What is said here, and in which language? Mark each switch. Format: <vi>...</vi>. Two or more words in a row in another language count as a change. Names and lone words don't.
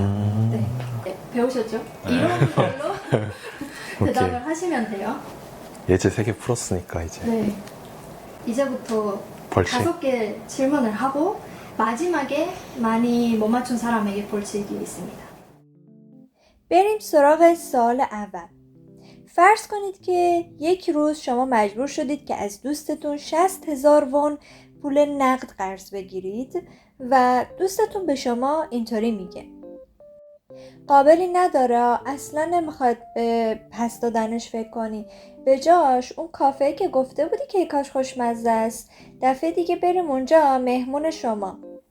<ko>네. 네, 배우셨죠? 이런 걸로 대답을 하시면 돼요. 예제 3개 풀었으니까 이제 네. 이제부터 벌칙. 5개 질문을 하고 마지막에 많이 못 맞춘 사람에게 벌칙이 있습니다.</ko> <fa>بریم سراغ سال اول. فرض کنید که یک روز شما مجبور شدید که از دوستتون 60,000 وون پول نقد قرض بگیرید و دوستتون به شما اینطوری میگه: قابلی نداره، اصلا نمیخواد به پس دادنش فکر کنی، به جاش اون کافه که گفته بودی که کاش خوشمزه است، دفعه دیگه بریم اونجا مهمون شما.</fa>